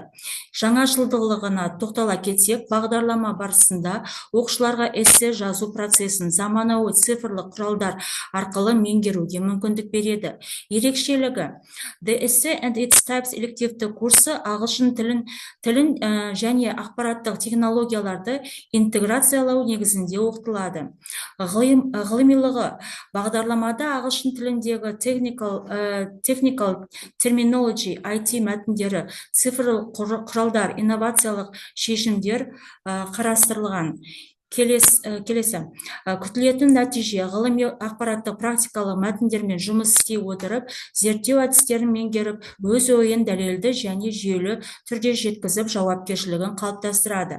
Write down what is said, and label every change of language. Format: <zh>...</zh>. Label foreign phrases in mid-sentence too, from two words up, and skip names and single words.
<kk>Жаңашылдығына тоқтала кетсек, бағдарлама барысында оқушыларға эссе жазу процесін заманауи цифрлық құралдар арқылы меңгеруге мүмкіндік береді. Ерекшелігі: The Essay and Its Types элективті курсы ағылшын тілін және ақпараттық технологияларды интеграциялау негізінде оқытылады. Ғылымилығы: бағдарламада ағылшын тіліндегі</kk> <en>technical terminology,</en> <kk>IT мәтіндері, цифрлық құралдар, инновациялық шешімдер қарастырылған. Келесі. Күтілетін нәтиже: ғылыми ақпараттық практикалық мәтіндермен жұмыс істей отырып, зерттеу әдістерін меңгеріп, өз ойын дәлелді және жүйелі түрде жеткізіп, жауапкершілігін қалыптастырады.</kk>